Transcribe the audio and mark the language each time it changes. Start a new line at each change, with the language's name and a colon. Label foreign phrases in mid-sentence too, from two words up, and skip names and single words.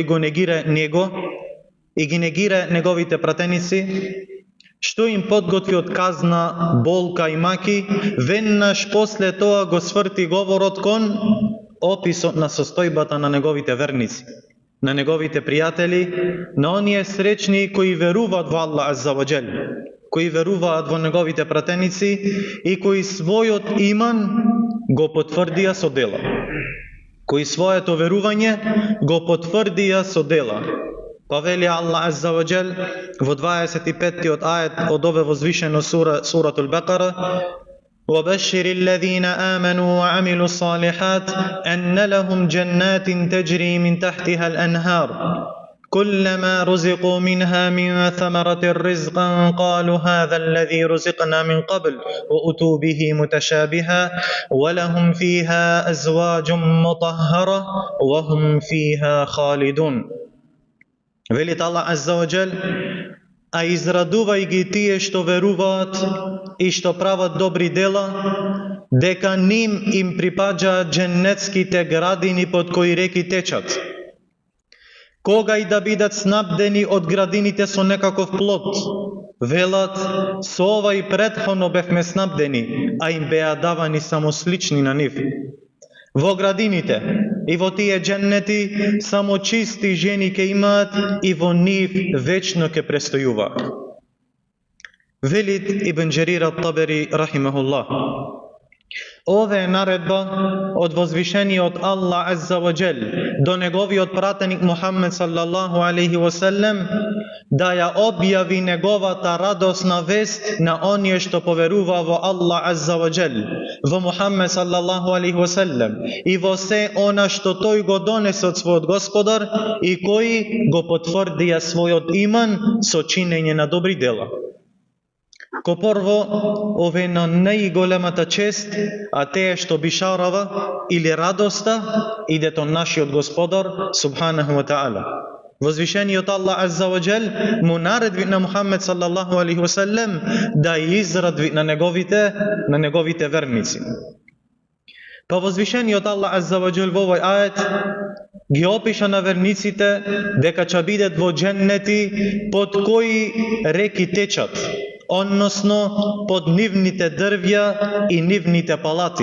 Macedonian: го негира него и ги негира неговите пратеници, што им подготви од казна, болка и маки, веднаш после тоа го сврти говорот кон описот на состојбата на неговите верници, на неговите пријатели, на оние сречни кои веруваат во Аллах
Arabic: عز وجل,
Macedonian: кои веруваат во неговите пратеници и кои својот иман го потврдија со дела. Кои своето верување го потврдија со дела. Па вели Аллах
Arabic: عز وجل
Macedonian: во 25-тиот ајет од ове возвишено суратул Бекара:
Arabic: وَبَشِّرِ الَّذِينَ آمَنُوا وَعَمِلُوا الصَّالِحَاتِ أَنَّ لَهُمْ جَنَّاتٍ تَجْرِي مِنْ تَحْتِهَا الْأَنْهَارُ كُلَّمَا رُزِقُوا مِنْهَا مِنْ ثَمَرَةٍ رِزْقًا قَالُوا هَذَا الَّذِي رُزِقْنَا مِنْ قَبْلُ وَأُتُوا بِهِ مُتَشَابِهًا وَلَهُمْ فِيهَا أَزْوَاجٌ مُطَهَّرَةٌ وَهُمْ فِيهَا خَالِدُونَ.
Macedonian: Велит Аллах
Arabic: عز وجل:
Macedonian: а израдувај ги тие што веруваат и што прават добри дела, дека ним им припаѓаат дженнетските градини под кои реки течат. Кога и да бидат снабдени од градините со некаков плод, велат: со ова и претходно бевме снабдени, а им беа давани само слични на нив. Во градините и во тие дженнети само чисти жени ке имаат и во нив вечно ке престојуваат. Велит Ибн Џерир ат-Табери рахимахуллах: ове е наредба од возвишениот Аллах
Arabic: عز وجل
Macedonian: до неговиот пратеник Мухаммед
Arabic: صلى الله عليه وسلم,
Macedonian: да ја објави неговата радосна вест на оние што поверува во Аллах
Arabic: عز وجل,
Macedonian: во Мухаммед
Arabic: صلى الله عليه وسلم
Macedonian: и во се она што тој го донесе од својот Господар и кои го потврдија својот иман со чинење на добри дела. Ко прво, ове е на најголемата чест, а тие што бишарава или радоста идет од нашиот Господар
Arabic: سبحانه وتعالى.
Macedonian: Возвишениот Аллах
Arabic: عز وجل
Macedonian: му наредби на Мухаммед
Arabic: صلى الله عليه وسلم
Macedonian: да израдви на неговите верници. Па возвишениот Аллах
Arabic: عز وجل
Macedonian: во овој ајет ги опиша на верниците дека ќе бидат во дженнети под кои реки течат, односно под нивните дрвја и нивните палати.